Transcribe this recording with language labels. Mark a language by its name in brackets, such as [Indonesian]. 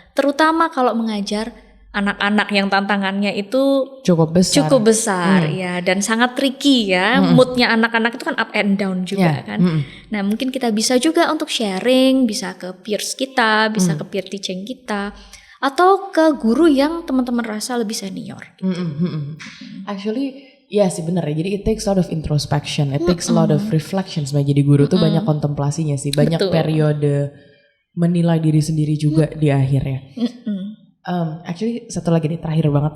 [Indonesian] Terutama kalau mengajar anak-anak yang tantangannya itu cukup besar ya, dan sangat tricky ya. Moodnya anak-anak itu kan [English] up and down [Indonesian] juga kan. Nah mungkin kita bisa juga untuk sharing, bisa ke peers kita, bisa ke peer teaching kita, atau ke guru yang teman-teman rasa lebih senior gitu. [English] Actually [Indonesian] iya sih benar ya, jadi [English] it takes a lot of introspection, it takes a lot of reflection. [Indonesian] Sebenarnya jadi guru tuh banyak kontemplasinya sih, banyak periode menilai diri sendiri juga di akhir ya. Actually satu lagi nih, terakhir.